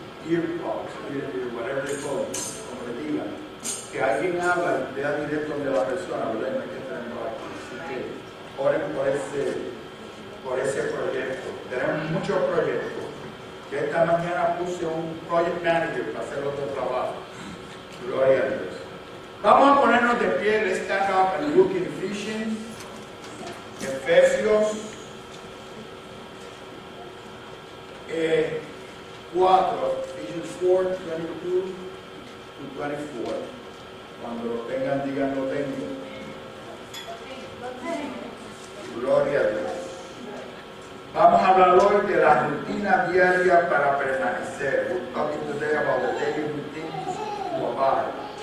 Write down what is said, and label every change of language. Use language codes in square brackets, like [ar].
[en] earpods, whatever they call it, [es] como le digan, que alguien habla y vea directo donde la persona, ¿verdad? No hay que tenerlo aquí. Así que oren por ese proyecto. Tenemos muchos proyectos. Que esta mañana puse un project manager para hacer otro trabajo. Gloria a Dios. Vamos a ponernos de pie. [en] Let's stand up and look in Ephesians. Efesios 4, Ephesians 4, 22 to 24. [es] Cuando lo tengan, digan lo tengo. Gloria a Dios. Vamos a hablar hoy de la rutina diaria para permanecer. [en] We're talking today about the daily routines to abide.